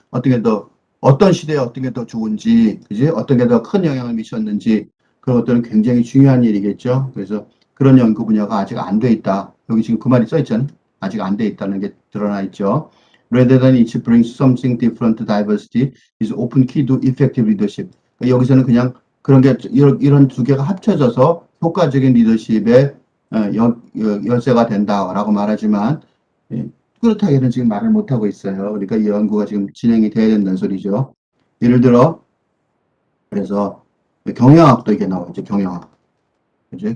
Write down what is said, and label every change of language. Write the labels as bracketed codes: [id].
[ko] 어떤 시대에 어떤 게 더 좋은지, 그지? 어떤 게 더 큰 영향을 미쳤는지, 그런 것들은 굉장히 중요한 일이겠죠. 그래서 그런 연구 분야가 아직 안 돼 있다. 여기 지금 그 말이 써 있잖아요. 아직 안 돼 있다는 게 드러나 있죠. [en] Rather than each brings something different, diversity is often key to effective leadership. [ko] 여기서는 그냥 그런 게 이런 두 개가 합쳐져서 효과적인 리더십의 열쇠가 된다라고 말하지만, 그렇다기는 지금 말을 못하고 있어요. 그러니까 이 연구가 지금 진행이 돼야 된다는 소리죠. 예를 들어, 그래서 경영학도 이게 나오죠. 경영학. 그죠?